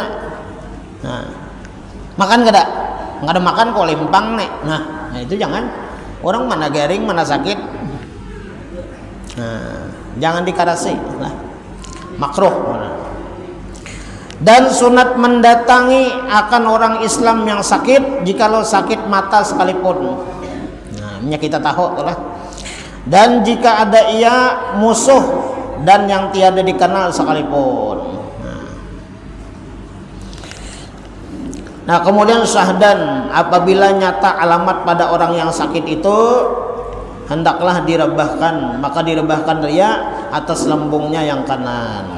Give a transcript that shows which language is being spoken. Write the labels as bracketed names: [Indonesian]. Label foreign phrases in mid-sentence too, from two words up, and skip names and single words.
[Banjar] Nah, makan kada? Kada makan kok lempang nih. Nah, itu jangan. Orang mana garing, mana sakit. Nah, jangan dikarasi. Nah, makruh. [Malay] Dan sunat mendatangi akan orang Islam yang sakit jikalau sakit mata sekalipun. [Banjar] Nah, kita tahu lah. [Malay] Dan jika ada ia musuh dan yang tiada dikenal sekalipun. Nah, kemudian syahdan, apabila nyata alamat pada orang yang sakit itu, hendaklah direbahkan, maka direbahkan dia atas lambungnya yang kanan.